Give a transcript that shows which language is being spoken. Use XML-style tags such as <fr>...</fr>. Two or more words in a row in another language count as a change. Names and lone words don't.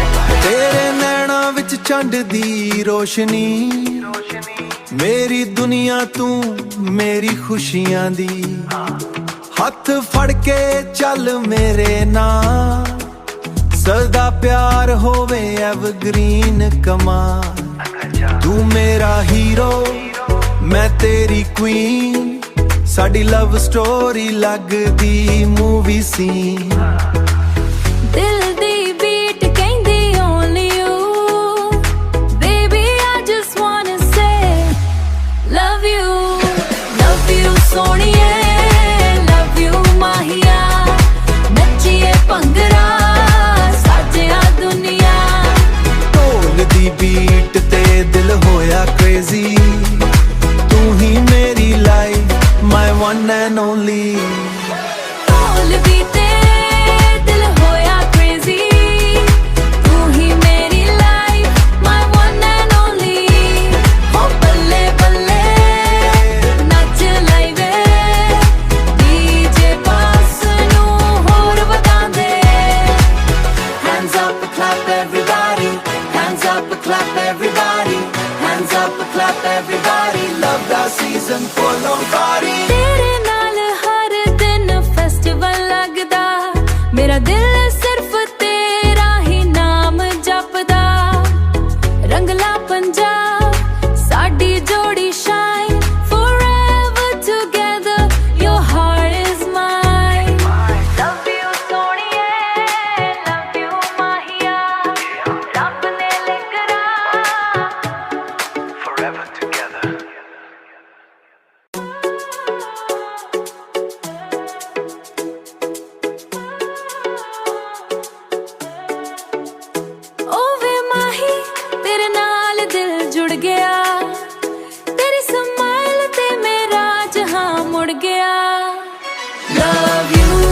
<pa>ਤੇਰੇ ਨੈਣਾਂ ਵਿੱਚ ਚੰਡ ਦੀ ਰੋਸ਼ਨੀ ਮੇਰੀ ਦੁਨੀਆ ਤੂੰ ਮੇਰੀ ਖੁਸ਼ੀਆਂ ਦੀ ਹੱਥ ਫੜ ਕੇ ਚੱਲ ਮੇਰੇ ਨਾਲ ਸਦਾ ਪਿਆਰ ਹੋਵੇ ਐਵਰਗ੍ਰੀਨ ਕਮਾਲ ਤੂੰ ਮੇਰਾ ਹੀਰੋ ਮੈਂ ਤੇਰੀ ਕੁਈਨ ਸਾਡੀ</pa> <en>love story</en> <pa>ਲੱਗਦੀ</pa> <en>movie scene</en> <pa>ਦਿਲ ਦੀ ਬੀਟ ਕਹਿੰਦੀ</pa> <en>only you baby I just wanna say love you ਸੋਹਣੀਏ love you</en> <pa>ਮਾਹੀਆ ਨੱਚੀਏ ਭੰਗੜਾ ਸਾਜਿਆ ਦੁਨੀਆ ਢੋਲ ਦੀ ਬੀਟ ਤੇ ਦਿਲ ਹੋਇਆ ਕ੍ਰੇਜ਼ੀ ਤੂੰ ਹੀ ਮੇਰੀ</pa> <en>life my one and only</en> <pa>ਢੋਲ ਦੀ ਤੇ ਦਿਲ ਹੋਇਆ crazy ਤੂੰ ਹੀ ਮੇਰੀ</pa> <en>life my one and only</en> <pa>ਹੋ ਬੱਲੇ ਬੱਲੇ ਨੱਚ ਲਈ ਵੇ DJ ਬਾਸ ਨੂੰ ਹੋਰ ਵਧਾ ਦੇ</pa> <en>hands up clap everybody hands up clap everybody hands up clap everybody love the season full on party</en> <pa>ਤੇਰੇ ਨਾਲ ਹਰ ਦਿਨ ਫੈਸਟੀਵਲ ਲੱਗਦਾ ਮੇਰਾ ਦਿਲ ਸਿਰਫ ਤੇਰਾ ਹੀ ਨਾਮ ਜਪਦਾ ਰੰਗਲਾ ਪੰਜਾਬ ਸਾਡੀ ਜੋੜੀ ਸ਼ਾਈਨ</pa> <en>forever together your heart is mine love you</en> <pa>ਸੋਹਣੀਏ</pa> <en>love you</en> <pa>ਮਾਹੀਆ ਰੱਬ ਨੇ ਲਿਖਰਾ</pa> <en>Forever together.</en> <pa>ਓ ਵੇ ਮਾਹੀ ਤੇਰੇ ਨਾਲ ਦਿਲ ਜੁੜ ਗਿਆ ਤੇਰੀ ਸਮਾਈਲ ਤੇ ਮੇਰਾ ਜਹਾਂ ਮੁੜ ਗਿਆ</pa> <en>love you</en>